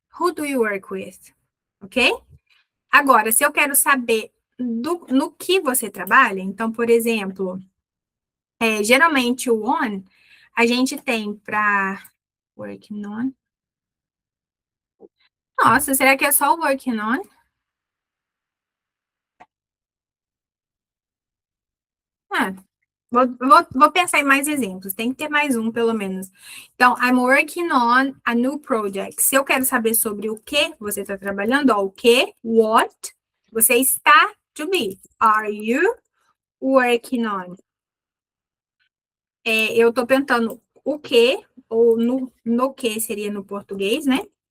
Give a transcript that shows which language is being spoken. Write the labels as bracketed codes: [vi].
[en] Who do you work with? [pt] Ok? Agora, se eu quero saber no que você trabalha, então, por exemplo, geralmente o on, a gente tem para working on. Nossa, será que é só o working on? Ah, vou pensar em mais exemplos. Tem que ter mais um, pelo menos. [en] Então, I'm working on a new project. [pt] Se eu quero saber sobre o que você está trabalhando, ó, o que, what, você está to be. [en] Are you working on? [pt] Eu estou perguntando o que, ou no que seria no português, né?